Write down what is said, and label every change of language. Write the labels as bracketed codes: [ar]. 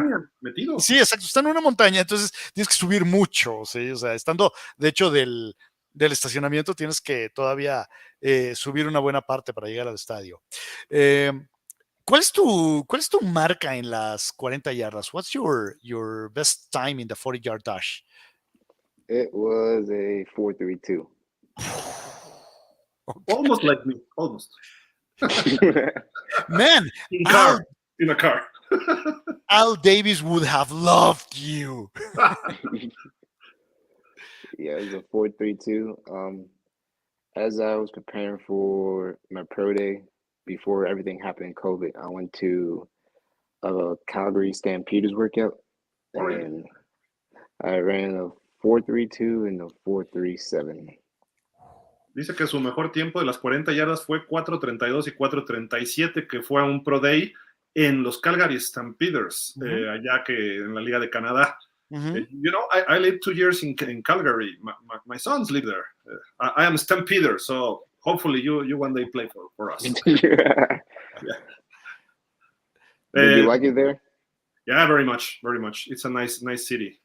[es] Una montaña metido. Sí, exacto, está en una montaña, entonces tienes que subir mucho, ¿sí? O sea, estando, de hecho, del estacionamiento tienes que todavía subir una buena parte para llegar al estadio. ¿Cuál es tu marca en las 40 yardas? [en] What's your best time in the 40-yard dash? It was a 4.32. Okay. Almost like me, almost. Man, in a car. Al Davis would have loved you. Yeah, it was a 4.32. As I was preparing for my pro day, before everything happened in COVID, I went to a Calgary Stampeders workout, and I ran a 4.32 and a 4.37. [es] Dice que su mejor tiempo de las 40 yardas fue 4.32 y 4.37, que fue a un Pro Day en los Calgary Stampeders, allá que en la Liga de Canadá. [en] You know, I lived 2 years in Calgary. My sons live there. I am Stampeder, so hopefully you one day play for us. Yeah. Did you like it there? Yeah, very much. It's a nice city.